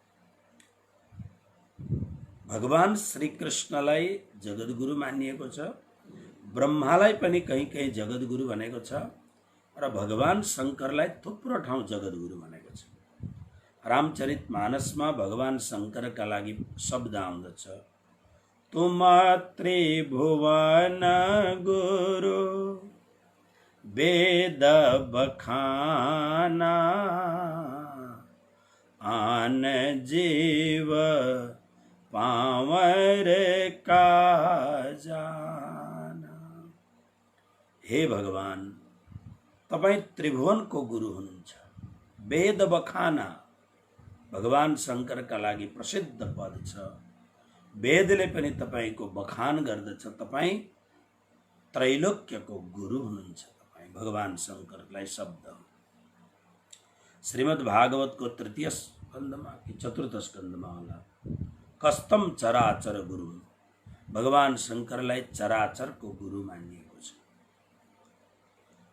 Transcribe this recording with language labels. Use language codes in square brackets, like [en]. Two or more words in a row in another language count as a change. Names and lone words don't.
[ne] भगवान श्री कृष्णलाई जगद्गुरु मानिएको छ। ब्रह्मालाई पनि कहीं कहीं जगद्गुरु भनेको छ र भगवान शंकरलाई थुप्रो ठाउँ जगद्गुरु भनेको छ। रामचरितमानसमा भगवान शंकरका लागि शब्द आउँदछ, [awa] तुम त्रिभुवन गुरु वेद बखाना आन जीव पावर का जाना। [ne] हे भगवान, तपाई त्रिभुवनको गुरु हुनुहुन्छ। [awa] वेद बखाना [ne] भगवान शंकरका लागि प्रसिद्ध पद छ। वेदले पनि तपाईको बखान गर्दछ। तपाई त्रैलोक्यको गुरु हुनुहुन्छ। तपाई भगवान शंकरलाई शब्द श्रीमद् भागवतको 3य स्कन्धमा कि 4th स्कन्धमा होला, [sa] कस्तम चराचर गुरु, [ne] भगवान शंकरलाई चराचरको गुरु मानिएको छ।